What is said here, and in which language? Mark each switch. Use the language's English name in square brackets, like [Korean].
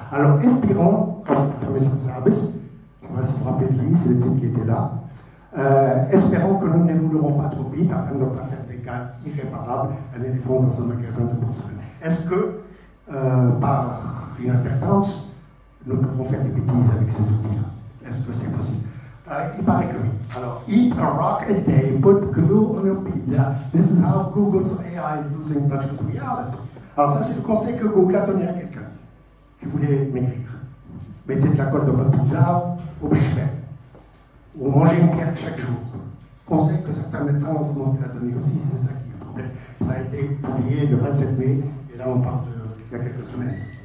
[French] Alors, espérons, comme M. Sabis, je ne sais pas si vous vous rappelez de lui, c'est le type qui était là, espérons que nous n'évoluerons pas trop vite afin de ne pas faire des cas irréparables à un éléphant dans un magasin de porcelaine. Est-ce que, par inadvertance, nous pouvons faire des bêtises avec ces outils-là? Est-ce que c'est possible? Il paraît que oui. [English] Alors, eat a rock a day, put glue on your pizza. This is how Google's AI is losing touch with reality. [French] Alors ça, c'est le conseil que Google a donné à quelqu'un qui voulait maigrir. Mettez de la colle dans votre pizza au buffet, ou mangez une pierre chaque jour. Conseil que certains médecins ont commencé à donner aussi, c'est ça qui est le problème. Ça a été publié le 27 mai, et là on parle il y a quelques semaines.